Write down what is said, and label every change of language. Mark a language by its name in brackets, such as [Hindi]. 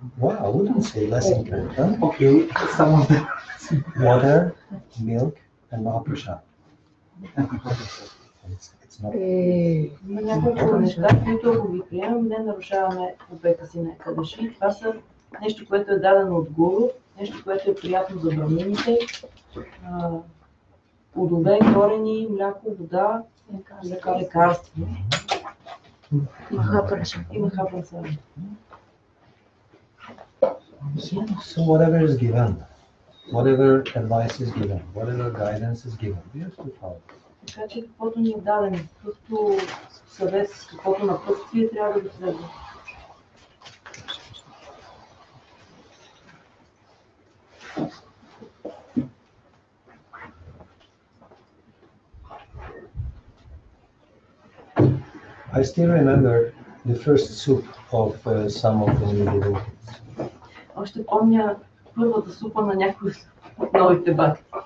[English] Well, I wouldn't say less important. Okay, some of them. Water, milk, and Mahaprasad. It's not. [Bulgarian] Има няколко неща, които ако ги приемем, не нарушаваме обета си на екадаши. Това са нещо, което е дадено от Гуру, нещо, което е приятно за брамините, плодове, корени, мляко, вода, лекарства. И Махапрасад. [English] So whatever is given, whatever advice is given, whatever guidance is given, we have to follow. [Bulgarian] Така че каквото ни е дадено, каквото съвет, каквото напътствие, трябва да го следва. [English] I still remember the first soup of some of the new devotees. [Bulgarian] Още помня първата супа на някои от новите бакти.